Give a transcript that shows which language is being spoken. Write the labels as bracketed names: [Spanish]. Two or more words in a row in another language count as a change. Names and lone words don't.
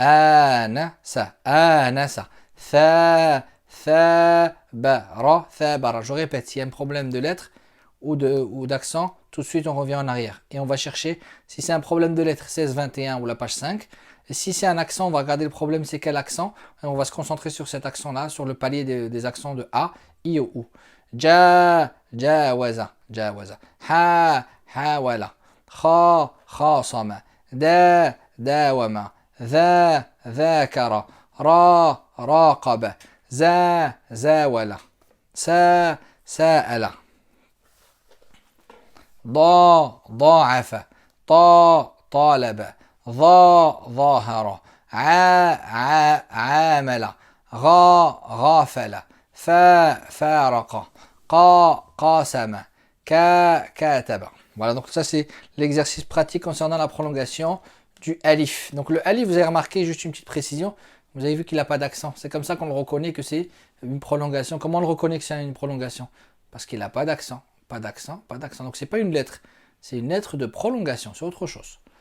[Arabic] Thabara. [French] Je répète, s'il y a un problème de lettres ou d'accent, tout de suite, on revient en arrière. Et on va chercher, si c'est un problème de lettres, 16-21 ou la page 5. Et si c'est un accent, on va regarder le problème, c'est quel accent. Et on va se concentrer sur cet accent-là, sur le palier des accents de A, I ou U. [Arabic] جاوز. حاول. خاصم. داوم. ذا ذاكر را راقب زا زاول سا ساءل ضا ضاعف طا طالب ظا ظاهر عامل غا غافل فا فارق قا قاسم كاتب. [French] Voilà, donc ça c'est l'exercice pratique concernant la prolongation du alif. Donc le alif, vous avez remarqué, juste une petite précision, vous avez vu qu'il n'a pas d'accent. C'est comme ça qu'on le reconnaît que c'est une prolongation. Comment on le reconnaît que c'est une prolongation? Parce qu'il n'a pas d'accent. Pas d'accent, pas d'accent. Donc c'est pas une lettre, c'est une lettre de prolongation, c'est autre chose.